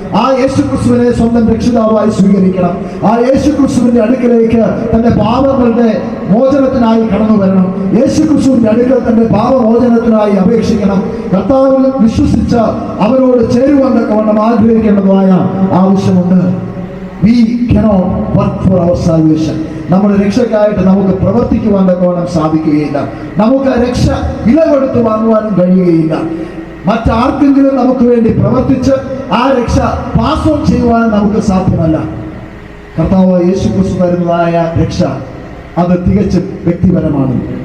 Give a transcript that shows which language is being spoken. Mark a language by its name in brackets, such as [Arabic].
[Malayalam] ആ യേശുക്രിസ്തുവിനെ സ്വന്തം രക്ഷിതാവായി സ്വീകരിക്കണം. ആ യേശുക്രിസ്തുവിന്റെ അടുക്കലേക്ക് തന്റെ പാപങ്ങളുടെ മോചനത്തിനായി കടന്നു വരണം. യേശുക്രിസ്തുവിന്റെ അടുക്കൽ തന്റെ പാപമോചനത്തിനായി അപേക്ഷിക്കണം. കർത്താവിൽ വിശ്വസിച്ച് അവരോട് ചേരുവാൻ തക്കവണ്ണം ആഗ്രഹിക്കേണ്ടതായ ആവശ്യമുണ്ട്. [English] We cannot work for our salvation. [Malayalam] നമ്മുടെ രക്ഷയ്ക്കായിട്ട് നമുക്ക് പ്രവർത്തിക്കുവാൻ തക്കവണ്ണം സാധിക്കുകയില്ല. നമുക്ക് രക്ഷ വില കൊടുത്ത് വാങ്ങുവാനും കഴിയുകയില്ല. മറ്റാർക്കെങ്കിലും നമുക്ക് വേണ്ടി പ്രവർത്തിച്ച് ആ രക്ഷ പാസ് ഓൺ ചെയ്യുവാൻ നമുക്ക് സാധ്യമല്ല. കർത്താവ് യേശുക്രിസ്തു തരുന്നതായ രക്ഷ അത് തികച്ചും വ്യക്തിപരമാണ്.